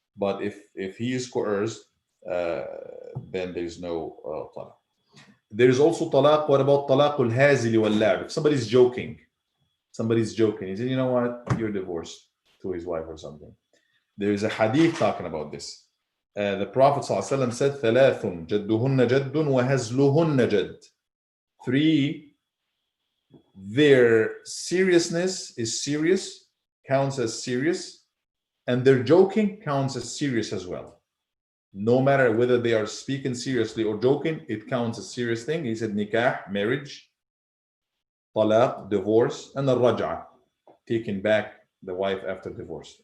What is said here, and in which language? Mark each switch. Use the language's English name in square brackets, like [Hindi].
[English] But if he is coerced, then there is no talaq. There is also talaq. What about talaqul hazili wal la'b? If somebody's joking. He said, you know what, you're divorced, to his wife or something. There is a hadith talking about this. The Prophet ﷺ said, [Arabic] ثلاث جدهن جد وهزلهن جد. [English] Three, their seriousness is serious, counts as serious, and their joking counts as serious as well. No matter whether they are speaking seriously or joking, it counts as serious thing. He said nikah, marriage, talaq, divorce, and al-raj'ah, taking back the wife after divorce.